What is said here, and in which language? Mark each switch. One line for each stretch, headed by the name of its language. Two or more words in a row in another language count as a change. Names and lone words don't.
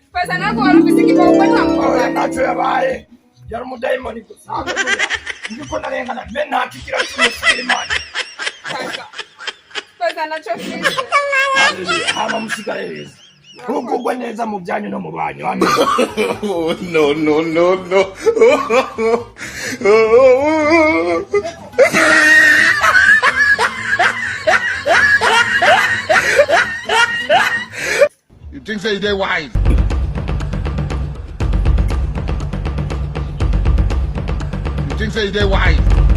Rundi: Pasi nako warufise ikibombo ntamubona. Naco yabaye. Yari umudaimoni gusa. Ndiko narengana mbe ntakigira cy'umusiri Imana. Pasi naco fise. Hama musigareza. Ugugwa neza mu byanyu no mu banyu. Amen.
Nigerian Pidgin: No. You think say they wise? You think say they wise?